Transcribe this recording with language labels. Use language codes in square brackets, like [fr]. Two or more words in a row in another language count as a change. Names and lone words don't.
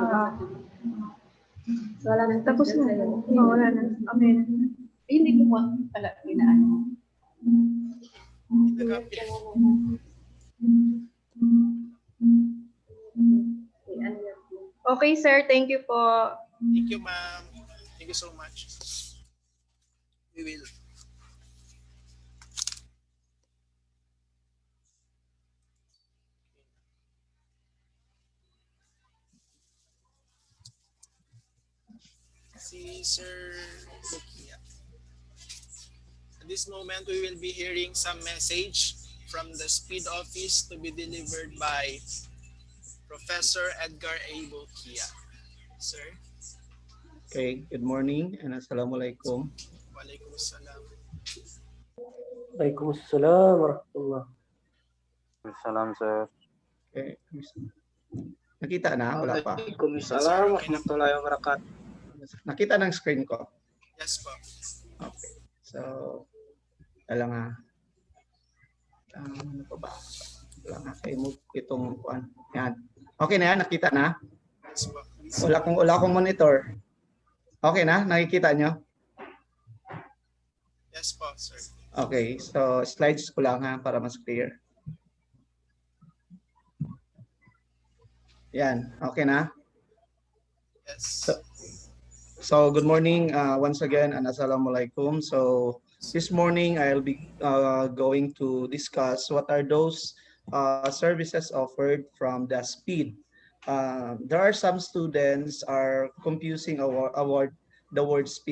[tl] So, wala nang Tapos na. Oo, wala na. Okay na. Ay, hindi ko pala pinaan. [en] Okay, sir. Thank you po. Thank you, ma'am. Thank you so much. We will. [tl] Si Sir Bukia. [en] At this moment, we will be hearing some message from the SPEED office to be delivered by Professor Edgar A. Bukia. Sir. Okay, good morning and assalamualaikum. [ar] Waalaikumsalam. وعليكم السلام ورحمة الله. Salam, [en] sir. [tl] Okay. Nakita na? Wala pa? [ar] وعليكم السلام ورحمة الله وبركاته. [tl] Nakita ng screen ko? [en] Yes po. [tl] Okay. So, wala nga. Ano pa ba? Wala nga. I-move itong kuan. Yan. Okay na yan? Nakita na? [en] Yes po. [tl] Wala akong monitor. Okay na? Nakikita nyo? [en] Yes po, sir. Okay. [tl] So, slides ko lang ha para mas clear. Yan. Okay na? [en] Yes. So good morning once again and assalamualaikum. So this morning I'll be going to discuss what are those services offered from the SPEED. There are some students are confusing the word SPEED.